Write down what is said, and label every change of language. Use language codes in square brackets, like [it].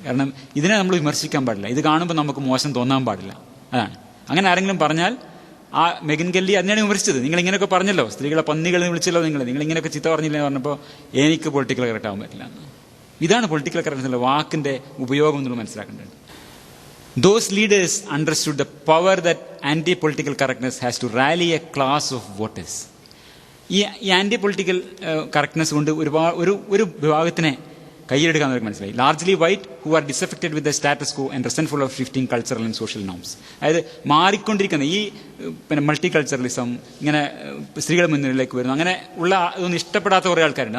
[ml] കാരണം ഇതിനെ നമ്മൾ വിമർശിക്കാൻ പാടില്ല. ഇത് കാണുമ്പോൾ നമുക്ക് മോശം തോന്നാൻ പാടില്ല. അതാണ്. അങ്ങനെ ആരെങ്കിലും പറഞ്ഞാൽ, ആ മെഗിൻ കെല്ലി അതിനെയാണ് വിമർശിച്ചത്. നിങ്ങൾ ഇങ്ങനെയൊക്കെ പറഞ്ഞല്ലോ, സ്ത്രീകളെ പന്നികളെ വിളിച്ചല്ലോ, നിങ്ങൾ ഇങ്ങനെയൊക്കെ ചീത്ത പറഞ്ഞില്ല എന്ന് പറഞ്ഞപ്പോൾ എനിക്ക് പൊളിറ്റിക്കൽ കറക്റ്റ് ആവാൻ പറ്റില്ല. ഇതാണ് പൊളിറ്റിക്കൽ കറക്റ്റ്നസ് വാക്കിന്റെ ഉപയോഗം നമ്മൾ മനസ്സിലാക്കേണ്ടത്. [en] Those leaders understood the power that anti-political correctness has to rally a class of voters. [ml] ഈ ആന്റി-പൊളിറ്റിക്കൽ കറക്റ്റ്നസ് കൊണ്ട് ഒരു വിഭാഗത്തിനെ കയ്യിലെടുക്കാൻ അവർക്ക് മനസ്സിലായി. [en] Largely white who are ഡിസഫക്റ്റഡ് with the status co and റെസെന്റ്ഫുൾ of shifting cultural and social norms. [ml] അതായത് മാറിക്കൊണ്ടിരിക്കുന്ന ഈ multi culturalism, ഇങ്ങനെ സ്ത്രീകളുടെ മുന്നിലേക്ക് വരുന്നു, അങ്ങനെ ഉള്ള ഇതൊന്നും ഇഷ്ടപ്പെടാത്ത കുറേ ആൾക്കാരുണ്ട്.